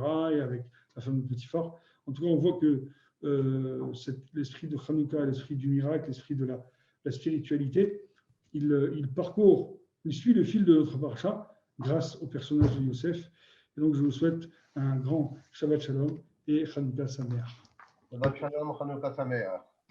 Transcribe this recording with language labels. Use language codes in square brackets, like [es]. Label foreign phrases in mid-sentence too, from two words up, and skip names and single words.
[fr] Et avec la femme de Potiphar. En tout cas, on voit que l'esprit de Hanouka, l'esprit du miracle, l'esprit de la spiritualité, il suit le fil de notre parasha grâce au personnage de Yosef. Et donc, je vous souhaite un grand [he] שבת שלום [fr] et [he] חנוכה שמח. שבת שלום חנוכה שמח.